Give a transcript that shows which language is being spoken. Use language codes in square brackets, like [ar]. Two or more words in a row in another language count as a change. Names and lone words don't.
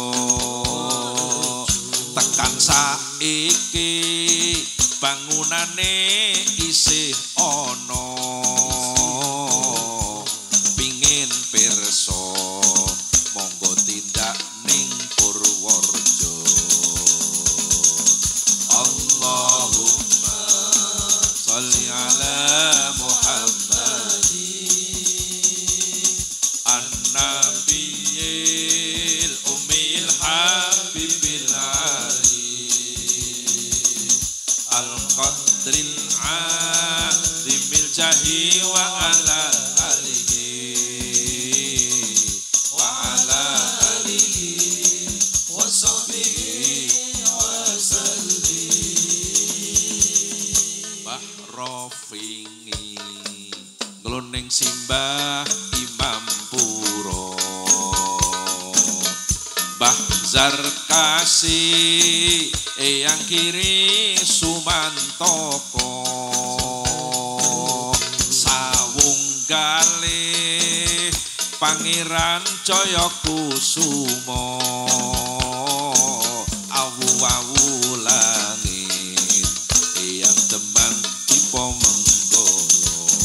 [jv] Tekan saiki bangunane isih ana, pingin pirsa monggo tindak ning Purworejo. [ar] اللهم صل على محمد النبي الأمي الحبيب العالي القدر العظيم الجاه وعلى آله وعلى آله وصحبه وسلم. [jv] Mbah Rofingi ngloning simbah Imam Puro, Mbah Zarkasi eyang kiri Sumantoko, Sawunggalih Pangeran Jayakusuma, awu-awu langit eyang Demang Diponegoro.